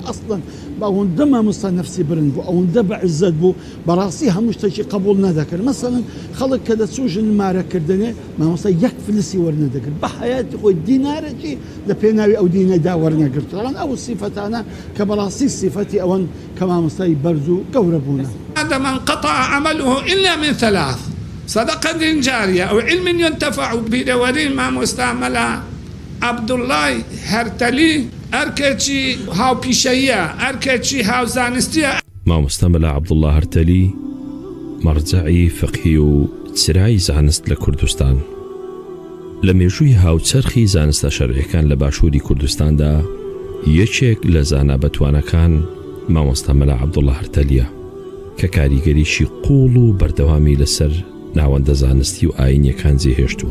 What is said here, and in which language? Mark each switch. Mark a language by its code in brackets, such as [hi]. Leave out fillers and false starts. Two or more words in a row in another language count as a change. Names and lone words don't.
[ckb] ئەسڵەن ئەوەندە مامۆستا نەفسی برند بوو، ئەوەندە بە عیزەت بوو، بەڕاستی هەموو شتێکی قبول نەدەکرد. مەسەڵەن خەڵک کە دەچوو ژنمارەکردنێ مامۆستا 1 فلسی وەرنەدەگرت، بە حەیاتی خۆی دینارێکی لە پێناوی ئەو دینەدا وەرنەگرت. ئەو سیفەتانە کە بەڕاستی سیفەتی ئەوەن کە مامۆستای بەرز و گەورە بوونە. [ar] هذا من قطع عمله إلا من 3: صدقة جارية أو علم ينتفع به. دورين ما مستعمل [ckb] عەبدوڵڵا هەرتەلی ئەرکێکی هاوپیشەیە، ئەرکێکی هاوزانستیە. مامۆستا مەلا عەبدوڵڵا هەرتەلی مەرجەعی فقهی و چرای زانست لە کوردستان. لە مێژووی هاوچەرخی زانستە شەرعیەکان لە باشووری کوردستاندا یەکێک لە زانابەتوانەکان مامۆستا مەلا عەبدوڵڵا هەرتەلیە کە کاریگەریشی قوڵ و بەردەوامی لەسەر ناوەندە زانستی و ئاینیەکان جێهێشتووە.